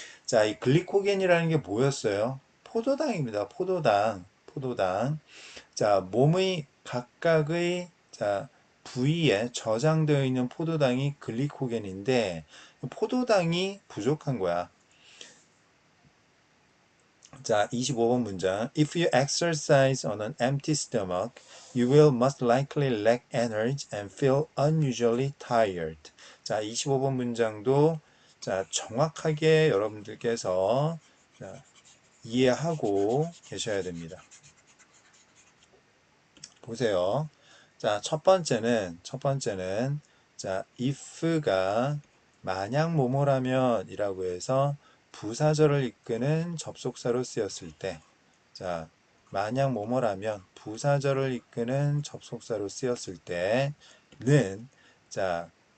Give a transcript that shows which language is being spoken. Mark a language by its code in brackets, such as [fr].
[ko] 자, 이 글리코겐이라는 게 뭐였어요? 포도당입니다. 포도당. 자, 몸의 각각의 자, 부위에 저장되어 있는 포도당이 글리코겐인데 포도당이 부족한 거야. 자, 25번 문장. [en] If you exercise on an empty stomach, you will most likely lack energy and feel unusually tired. [ko] 자, 25번 문장도 자, 정확하게 여러분들께서 자, 이해하고 계셔야 됩니다. 보세요. 자, 첫 번째는 자, if가 만약 뭐뭐라면 이라고 해서 부사절을 이끄는 접속사로 쓰였을 때, 자, 만약 뭐뭐라면 부사절을 이끄는 접속사로 쓰였을 때는, 자,